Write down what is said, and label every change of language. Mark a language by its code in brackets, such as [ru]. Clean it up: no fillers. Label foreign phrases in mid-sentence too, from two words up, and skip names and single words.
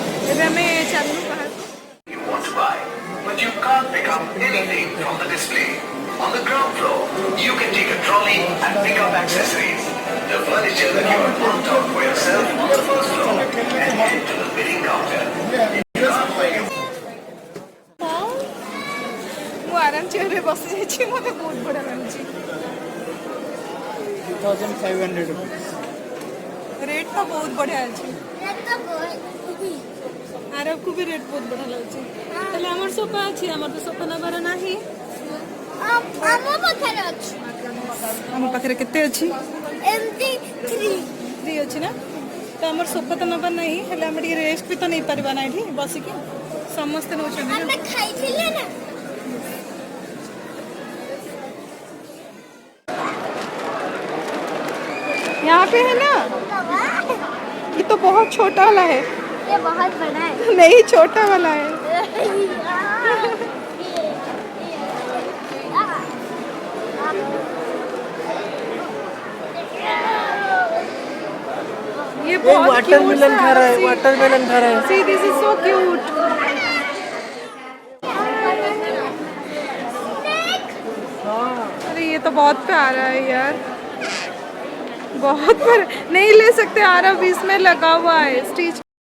[or] ଏବେ ଆମେ ଚାଲୁ ବାହାରକୁ। [en] You want to buy, but you can't pick up anything from the display. On the ground floor, you can take a trolley and pick up accessories. The furniture that you have marked out for yourself on the first floor and head to the bidding counter. [or] ମୁଁ ଆରାମ ଚେୟାରରେ ବସି ଯାଇଛି ମୋତେ ବହୁତ ବଢ଼ିଆ ଲାଗୁଛି। 2500 rupees. ରେଟ୍ ତ ବହୁତ ବଢ଼ିଆ ଅଛି। [en] That's the boy. [or] ଆରବକୁ ବି ରେଟ୍ ବହୁତ ବଢ଼ିଆ ଲାଗୁଛି। ତାହେଲେ ଆମର ସୋଫା ଅଛି, ଆମର ତ ସୋଫା ନେବାର ନାହିଁ। ଆମ ପାଖରେ ଅଛି ଆମ ପାଖରେ କେତେ ଅଛି? ଏମିତି 3 ଅଛି ନା? ତ ଆମର ସୋଫା ତ ନେବାର ନାହିଁ, ହେଲେ ଆମେ ଟିକେ ରେଷ୍ଟ ବି ତ ନେଇପାରିବା ନା ଏଠି ବସିକି। ସମସ୍ତେ ନେଉଛନ୍ତି ନା। ଆମେ ଖାଇଥିଲେ ନା [hi] यहाँ पे है ना, ये तो बहुत छोटा वाला है। ये बहुत बड़ा है नहीं, छोटा वाला है। ये बहुत वाटरमेलन खा रहा है, वाटरमेलन खा रहा है। [en] See, this is so cute. [hi] अरे ये तो बहुत प्यारा है यार, बहुत प्यारा। नहीं ले सकते आरब, इसमें लगा हुआ है स्टिच।